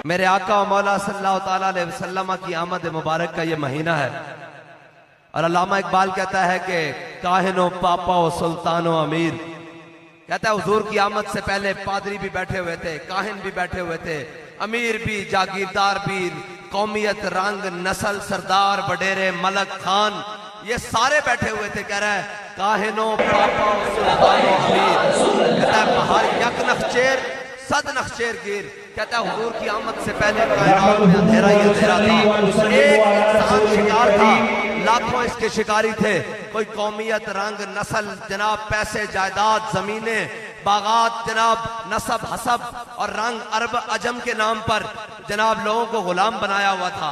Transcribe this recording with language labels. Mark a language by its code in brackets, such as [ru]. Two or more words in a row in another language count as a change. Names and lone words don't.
[ur] میرے آقا و مولا [ar] صلی اللہ تعالیٰ علیہ وسلم [ur] کی آمد مبارک کا یہ مہینہ ہے، اور علامہ اقبال کہتا ہے کہ [fa] کاہن و پاپا و سلطان و امیر، [ur] کہتا ہے حضور کی آمد سے پہلے پادری بھی بیٹھے ہوئے تھے، کاہن بھی بیٹھے ہوئے تھے، امیر بھی، جاگیردار بھی، قومیت، رنگ، نسل، سردار، وڈیرے، ملک، خان، یہ سارے بیٹھے ہوئے تھے۔ کہہ رہا ہے [fa] کاہنوں، پاپا و سلطان و امیر، [ur] کہتا ہے [fa] بہار یک نخچیر صد نخچیر گیر، [ur] کہتا ہے حضور کی آمد سے پہلے کائنات میں اندھیرا ہی اندھیرا تھا، ایک انسان شکار تھا، لاکھوں اس کے شکاری تھے، کوئی قومیت، رنگ، نسل، جناب پیسے، جائیداد، زمینیں، باغات، جناب نسب، حسب اور رنگ، عرب عجم کے نام پر جناب لوگوں کو غلام بنایا ہوا تھا۔